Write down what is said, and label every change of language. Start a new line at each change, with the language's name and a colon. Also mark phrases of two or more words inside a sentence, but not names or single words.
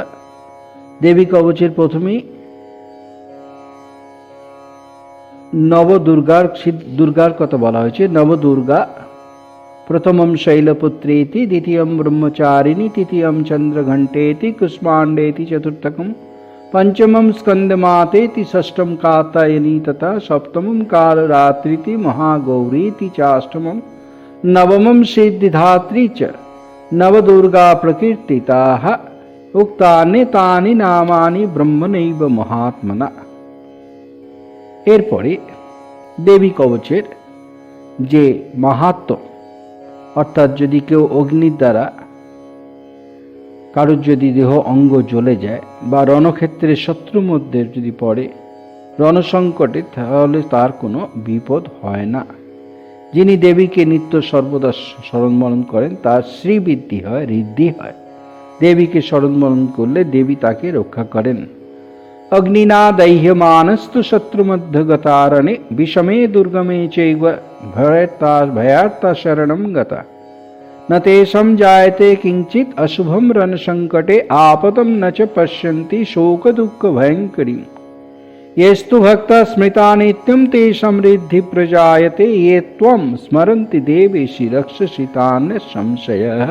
Bangla: দেবী কবচের প্রথমেই নবদুর্গার কথা বলা হয়েছে।
Sanskrit: নবদুর্গা প্রথমম শৈলপুত্রেতি দ্বিতীয়ম ব্রহ্মচারিণী তৃতীয়ম চন্দ্রঘণ্টেতি কুষ্মাণ্ডেতি চতুর্থকম पंचमं स्कंदमातेति षष्ठम कात्यायनी तथा सप्तमं कालरात्रिति महागौरीति चाष्टमं नवमं सिद्धिदात्री च नवदुर्गा प्रकीर्तिताः उक्तानि तानि नामानि ब्रह्मणैव महात्मना।
Bangla: এরপরে দেবী কবচের যে মাহাত্ম্য অর্থাৎ যদি কেউ অগ্নির দ্বারা কারোর যদি দেহ অঙ্গ জ্বলে যায় বা রণক্ষেত্রে শত্রু মধ্যে যদি পড়ে রণসংকটে, তাহলে তার কোনো বিপদ হয় না। যিনি দেবীকে নিত্য সর্বদা স্মরণ করেন তার শ্রীবৃদ্ধি হয়, ঋদ্ধি হয়। দেবীকে স্মরণ করলে দেবী তাকে রক্ষা করেন।
Sanskrit: অগ্নিনা দহ্যমানস্তু শত্রুমধ্যগতারণে বিষমে দুর্গমে চৈব ভয়ার্তা শরণম গতা न तेषां जायते किंचित अशुभम रण संकटे आपदम न च पश्यन्ति शोक दुःख भयंकरीं येस्तु भक्ता स्मृता नित्यं तेषां ऋद्धि प्रजायते ये त्वं स्मरन्ति देवेशि रक्षसि तान् संशयः।